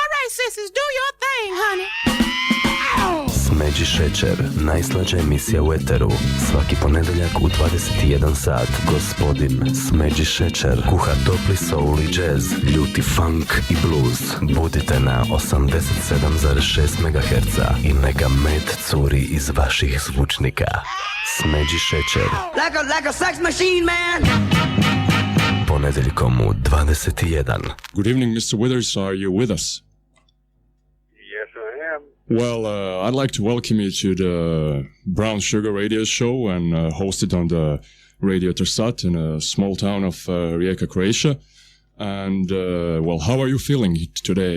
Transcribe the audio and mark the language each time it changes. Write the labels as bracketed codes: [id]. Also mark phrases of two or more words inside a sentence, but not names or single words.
[en] sissies, do your thing, honey. [hr] Smeđi Šećer, najslađa emisija u eteru. Svaki ponedeljak u 21 sat. Gospodin Smeđi Šećer kuha topli soul i jazz, ljuti funk i blues. Budite na 87,6 MHz i neka med curi iz vaših zvučnika. Smeđi Šećer. [en] Like a sex machine, man. [hr] Ponedeljkom u 21. [en] Good evening, Mr. Withers. Are you with us? Yes, I am. Well, I'd like to welcome you to the Brown Sugar Radio Show and host it on the Radio Trsat in a small town of Rijeka, Croatia. And, well, how are you feeling today?